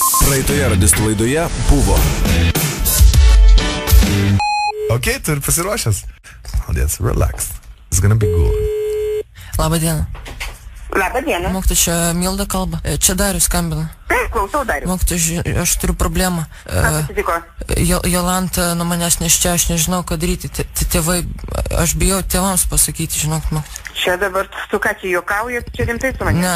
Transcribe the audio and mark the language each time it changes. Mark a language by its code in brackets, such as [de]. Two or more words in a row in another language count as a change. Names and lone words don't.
[lt] Praeitoje radistų laidoje buvo. Ok, tu ir pasiruošęs. [en] Yes, relax. It's gonna be good. [lt] Labą dieną. Labą dieną. Mokytoja, čia Milda kalba. Čia Darius skambina. Taip, klausau Darius. Mokytoja, aš turiu problemą. Kas atsitiko? Jolanta nuo manęs neščia, aš nežinau, ką daryti. Tėvai, aš bijau tėvams pasakyti, žinok, mokytoja. Čia dabar tu ką čia juokauji, čia rimtai su manimi?